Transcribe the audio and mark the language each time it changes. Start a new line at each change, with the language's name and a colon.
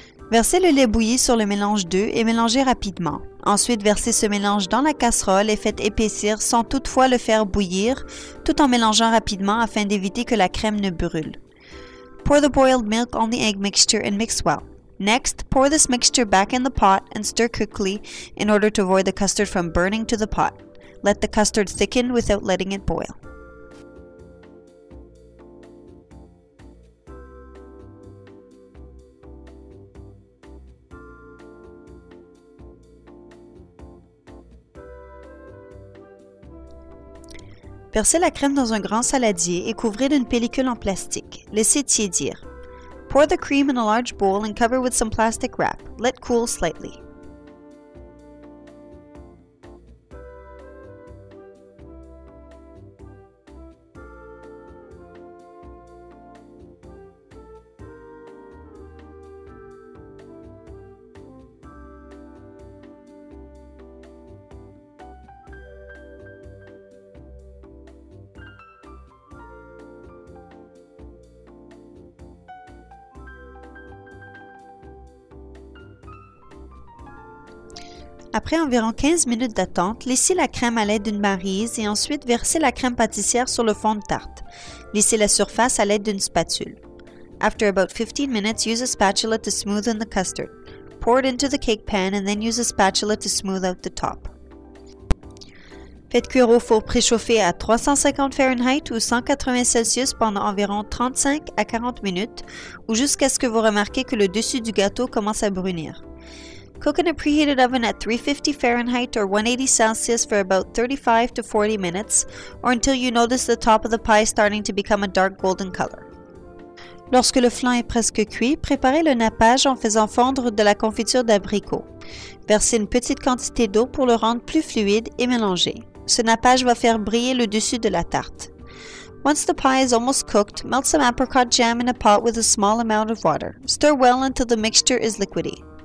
French: Versez le lait bouilli sur le mélange d'œufs et mélangez rapidement. Ensuite, versez ce mélange dans la casserole et faites épaissir sans toutefois le faire bouillir, tout en mélangeant rapidement afin d'éviter que la crème ne brûle.
English: Pour the boiled milk on the egg mixture and mix well. Next, pour this mixture back in the pot and stir quickly in order to avoid the custard from burning to the pot. Let the custard thicken without letting it boil.
French: Versez la crème dans un grand saladier et couvrez d'une pellicule en plastique. Laissez tiédir.
English: Pour the cream in a large bowl and cover with some plastic wrap. Let cool slightly.
French: Après environ 15 minutes d'attente, lissez la crème à l'aide d'une maryse et ensuite versez la crème pâtissière sur le fond de tarte. Lissez la surface à l'aide d'une spatule.
English: After about 15 minutes, use a spatula to smoothen the custard. Pour it into the cake pan and then use a spatula to smooth out the top.
French: Faites cuire au four préchauffé à 350 Fahrenheit ou 180 Celsius pendant environ 35 à 40 minutes ou jusqu'à ce que vous remarquez que le dessus du gâteau commence à brunir.
English: Cook in a preheated oven at 350 Fahrenheit or 180 Celsius for about 35 to 40 minutes or until you notice the top of the pie starting to become a dark golden color.
French: Lorsque le flan est presque cuit, préparez le nappage en faisant fondre de la confiture d'abricot. Versez une petite quantité d'eau pour le rendre plus fluide et mélangez. Ce nappage va faire briller le dessus de la tarte.
English: Once the pie is almost cooked, melt some apricot jam in a pot with a small amount of water. Stir well until the mixture is liquidy.